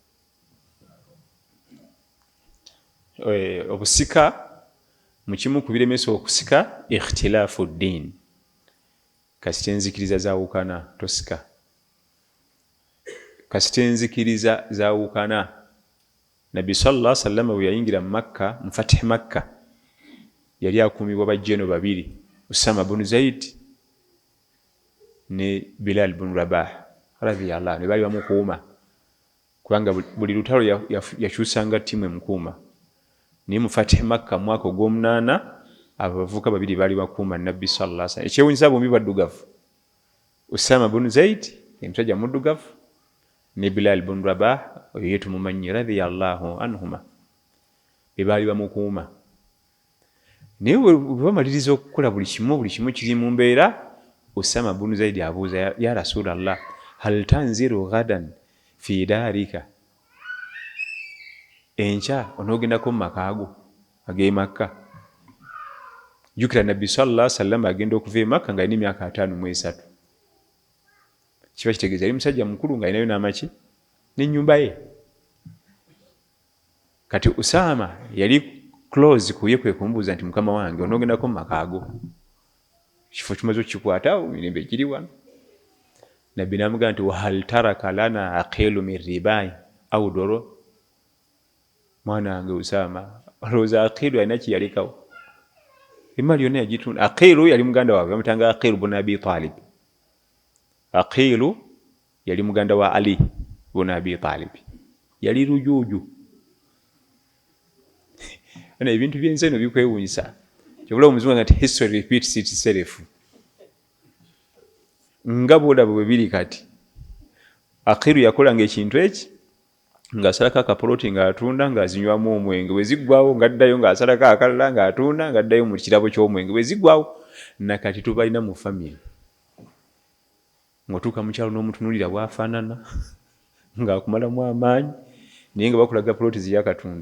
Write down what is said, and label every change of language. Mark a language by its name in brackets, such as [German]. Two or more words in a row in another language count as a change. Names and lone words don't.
[Ganda] Obusika mu kimu ku biremesa okusika ikhtilaafu ddiini. Kasita enzikiriza zaawukana tosika. Kasita enzikiriza zaawukana. Nabbi [Arabic] صلى الله عليه وسلم [Ganda] bwe yayingira mu Makka, mu Fatih Makka, yali akuumibwa bajjeno babiri, Usama bunu Zaid ne Bilal bunu Rabah [Arabic] رضي الله عنه, [Ganda] bali bamukuuma kubanga buli lutalo yakyusanga ttiimu emukuuma. Naye mu Fatih Makka mu mwaka ogw'omunaana abavubuka babiri baali bakuuma Nabbi [Arabic] صلى الله عليه وسلم. [Ganda] Ekyewuunyisa bombi baddugavu, Usama bunu Zaid omusajja muddugavu ne Bilal bunu Rabah oyo ye tumumanyi [Arabic] رضي الله عنهما, [Ganda] be baali bamukuuma. Naye bwe bamaliriza okukola buli kimu kiri mu mbeera, Usama bunu Zaid abuuza, [Arabic] يا رسول الله، هل تنزل غدا في دارك, [Ganda] enkya onoogendako mu makaago ag'e Makka? Jjukira Nabbi [Arabic] صلى الله عليه وسلم [Ganda] agenda okuva e Makka ng'alina emyaka 53. Kiba kitegeeza yali musajja mukulu ng'alinayo n'amaki n'ennyumba ye. Kati Usama yali close kuye kwe kumubuuza nti mukama wange onoogendako mu makaago, kifo kimaze okukikwatawo, mirembe giri wano. Nabbi n'amugamba nti [Arabic] وهل ترك لنا عقيل من رباع أو دور, [Ganda] mwana wange Usama olowooza Aqilu alina kiyalekawo? Emali yonna yagitunda. Aqilu yali muganda waabwe, bamutanga Aqilu bunu Abi Talib. Aqilu yali muganda wa Ali bunu Abi Talib, yali lujuuju. Ebintu by'ensi eno bikwewuunyisa. Kyobula omuzungu nti [English] history repeats itself. [Ganda] Nga bw'olaba bwe biri kati. Aqilu yakolanga ekintu eki ng'asalako akapoloti ng'atunda ng'azinywamu omwenge, bwe ziggwawo ng'addayo ng'asalako akalala ng'atunda ng'addayo mu kirabo ky'omwenge, bwe ziggwawo. Nakati tubalina mu family. Ng'otuuka mu kyalo n'omutunuulira bw'afaanana ng'akumalamu amaanyi, naye nga bakulaga poloti ziyakatunda.